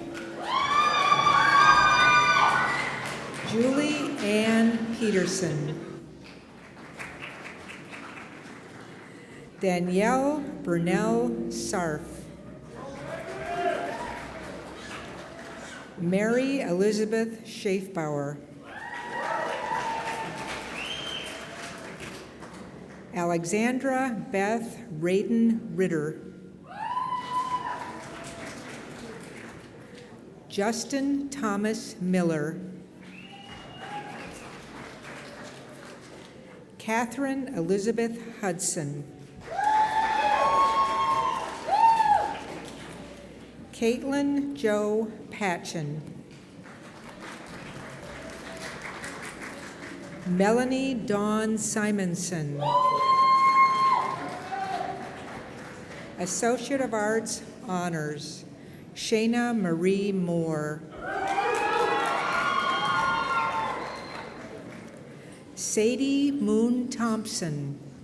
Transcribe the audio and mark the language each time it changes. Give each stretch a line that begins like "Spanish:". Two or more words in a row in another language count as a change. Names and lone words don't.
English: Julie Ann Peterson. Danielle Burnell Sarf. Mary Elizabeth Schaefbauer. Alexandra Beth Radin Ritter. Justin Thomas Miller. Catherine Elizabeth Hudson. Caitlin Jo Patchen. Melanie Dawn Simonson. Associate of Arts Honors, Shayna Marie Moore. Sadie Moon Thompson.